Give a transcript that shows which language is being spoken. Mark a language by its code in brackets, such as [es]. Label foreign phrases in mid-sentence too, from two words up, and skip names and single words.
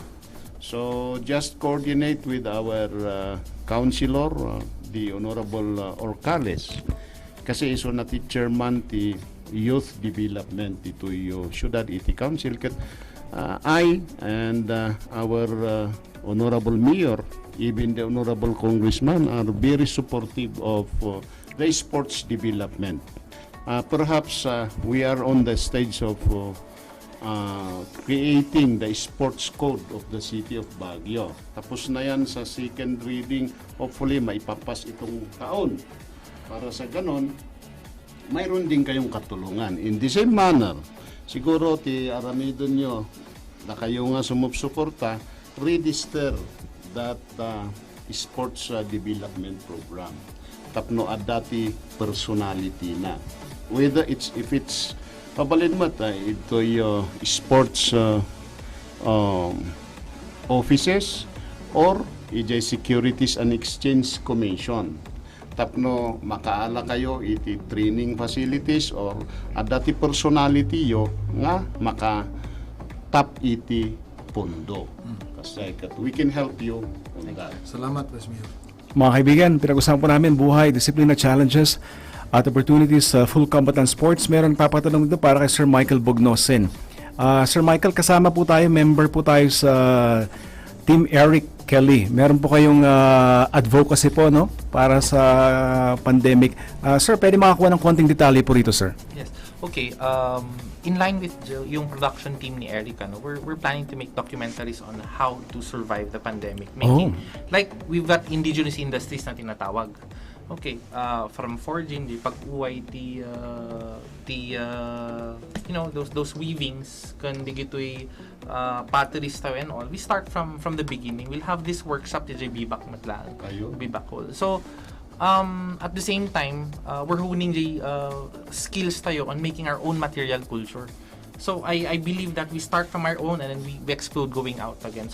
[en] So just coordinate with our councilor, the Honorable Orcales. [ilo] Kasi iso na ti chairman ti youth development ito yung Ciudad Iti Council. [en] I and our Honorable Mayor, even the Honorable Congressman are very supportive of the sports development. Perhaps we are on the stage of creating the sports code of the city of Baguio. [tl] Tapos na yan sa [en] second reading, [tl] hopefully maipapas itong taon. Para sa ganon, mayroon din kayong katulungan. [en] In the same manner, [ilo] siguro ti aramidon nyo na kayo nga sumupsuporta, [en] register that sports development program. [ilo] Tapno adati personality na. [en] Whether if it's [ilo] pabalin mo ito yung [en] sports offices or ijay Securities and Exchange Commission. [ilo] Tapno makaala kayo iti [en] training facilities [ilo] or adati personality yo nga maka tap iti pondo. [en] Kasi we can help you on that. [tl] Salamat, Vice Mayor. Mga kaibigan, pinag-usapan po namin buhay, disiplina challenges at opportunities sa [en] full combatant sports. [tl] Meron papatanong dito para kay Sir Michael Bognosin. Sir Michael, kasama po tayo, member po tayo sa Team Eric Kelly. Meron po kayong advocacy po, no? Para sa pandemic. Sir, pwede makakuha ng konting detalye po rito, sir? [en] Yes. Okay. In line with yung production team ni Eric, we're planning to make documentaries on how to survive the pandemic. Making, like, we've got indigenous industries [tl] na tinatawag. [en] Okay, from forging, the pag-uway, you know, those weavings, [ilo] kan digitoy [en] potteries tayo and all. We start from the beginning. We'll have this workshop di Bibak Matlaan, Bibak Hall. So, at the same time, we're honing the skills tayo on making our own material culture. So I believe that we start from our own and then we explode going out again.